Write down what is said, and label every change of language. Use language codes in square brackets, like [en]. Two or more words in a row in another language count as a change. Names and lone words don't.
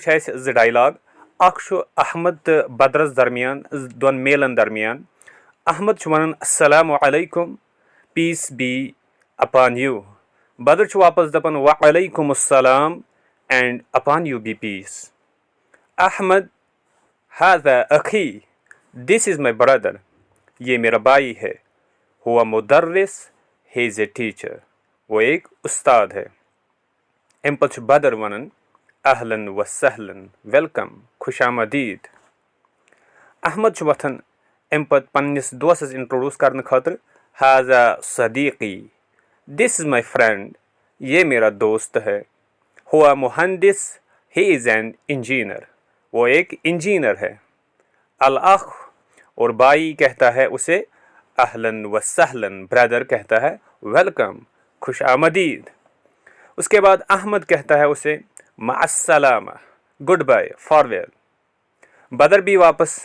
[ks] چھِ اَسہِ زٕ ڈایلاگ اکھ چھُ احمد تہٕ بدرس درمیان دۄن میلن درمیان احمد چھُ ونان [ar] السلام علیکم [en] peace be upon you [ks] بدر چھُ واپس دپان [ar] وعلیکم السلام [en] and upon you be peace احمد [ar] ہاذا اخی [en] this is my brother [ur] یہ میرا بھائی ہے [ar] ہوا مدرس [en] he is a teacher [ur] وہ ایک استاد ہے [ks] امہِ پتہٕ چھُ بدر ونان [ar] اہلن و سہلن [en] ویلکم [ur] خوش آمدید [ks] احمد چھُ وتھان امہِ پتہٕ پننس دوستس انٹرڈیوٗس کرنہٕ خٲطرٕ [ar] ہاذا صدیقی [en] this is my friend [ur] یہ میرا دوست ہے [ar] ہوا مہندس [en] he is an engineer [ur] وہ ایک انجینئر ہے الاخ اور بھائی کہتا ہے اسے [ar] اہلن و سہلن [ur] برادر کہتا ہے ویلکم خوش آمدید اس کے بعد احمد کہتا ہے اسے [ar] مع السلامہ [en] goodbye farewell [ur] بدر بھی واپس